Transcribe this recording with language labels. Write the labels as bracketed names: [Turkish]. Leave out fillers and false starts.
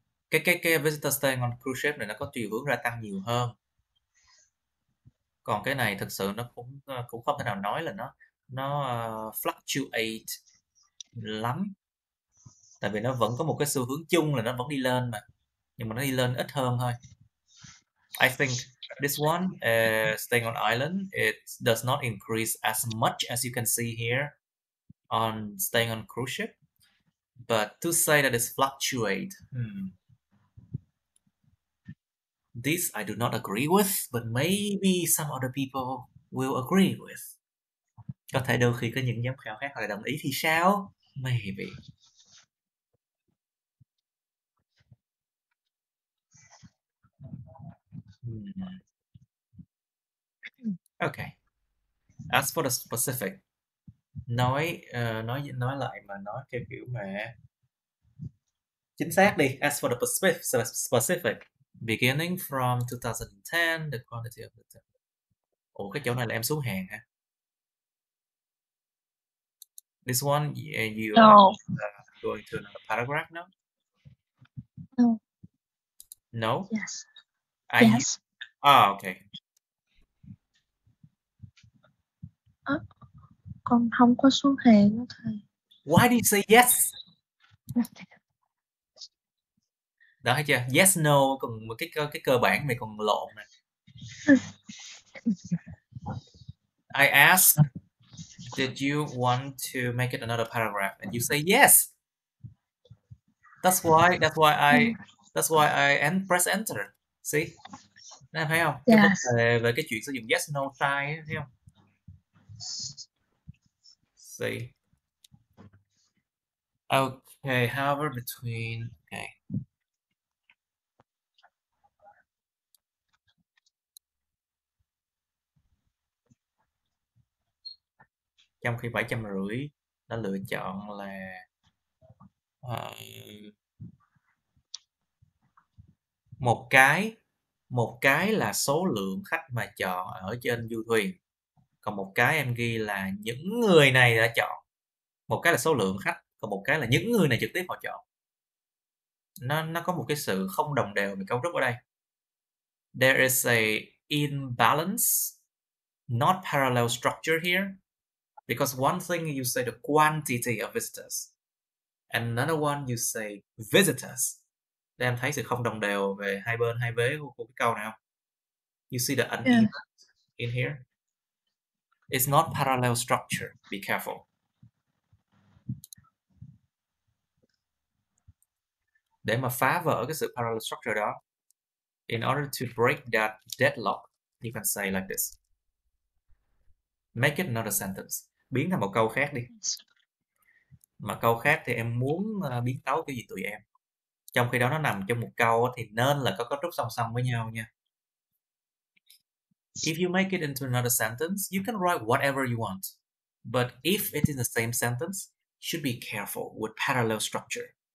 [Vietnamese] cái [English] visitor staying on cruise ship [Vietnamese] này nó có chiều hướng gia tăng nhiều hơn. Còn cái này thực sự nó cũng không thể nào nói là nó fluctuate lắm, tại vì nó vẫn có một cái xu hướng chung là nó vẫn đi lên mà, nhưng mà nó đi lên ít hơn thôi. [English] I think this one, staying on island, it does not increase as much as you can see here on staying on cruise ship, but to say that it's fluctuate, this I do not agree with, but maybe some other people will agree with. [Vietnamese] Có thể đôi khi có những giám khảo khác họ lại đồng ý thì sao? [English] Maybe. Okay. As for the specific, [Vietnamese] nói lại mà nói theo kiểu mà chính xác đi. [English] As for the specific, beginning from 2010, the quantity of the... [Vietnamese] Ủa, cái chỗ này là em xuống hàng hả? [English] This one, you No. are going to another paragraph now? No. No? Yes. I... Yes. Okay. [Vietnamese] Con không có xuống hàng đó thầy. [English] Why do you say yes? [Vietnamese] Đó, thấy chưa? Yes, no, còn một cái cơ bản này còn lộn nè. [English] I asked, did you want to make it another paragraph? And you say yes. That's why I press enter. See? [Vietnamese] Em thấy không? Cái vấn đề về cái chuyện sử dụng yes, no, sai ấy, thấy không? [English] See? Okay, however, between... Okay. [Vietnamese] Trong khi 750 nó lựa chọn là một cái là số lượng khách mà chọn ở trên du thuyền, còn một cái em ghi là những người này đã chọn. Một cái là số lượng khách, còn một cái là những người này trực tiếp họ chọn. Nó có một cái sự không đồng đều về cấu trúc ở đây. [English] There is a imbalance, not parallel structure here, because one thing you say the quantity of visitors, and another one you say visitors. [Vietnamese] Để em thấy sự không đồng đều về hai bên hai vế của cái câu này không? [English] You see the uneven in here. It's not parallel structure. Be careful. [Vietnamese] Để mà phá vỡ cái sự parallel structure đó, [English] in order to break that deadlock, you can say like this. Make it another sentence. [Vietnamese] Biến thành một câu khác đi. Mà câu khác thì em muốn biến tấu cái gì tùy em. Trong khi đó nó nằm trong một câu thì nên là có cấu trúc song song với nhau nha. [English] If you make it into another sentence, you can write whatever you want. But if it's in the same sentence, you should be careful with parallel structure.